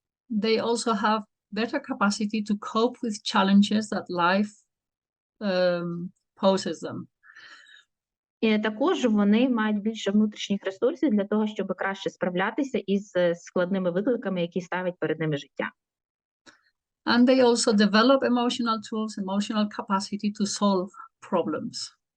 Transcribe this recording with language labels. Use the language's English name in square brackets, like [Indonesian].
[English] They also have better capacity to cope with challenges that life poses them. [Ukrainian] І також вони мають більше внутрішніх ресурсів для того, щоб краще справлятися із складними викликами, які ставить перед ними життя. [English] And they also develop emotional tools, emotional capacity to solve problems.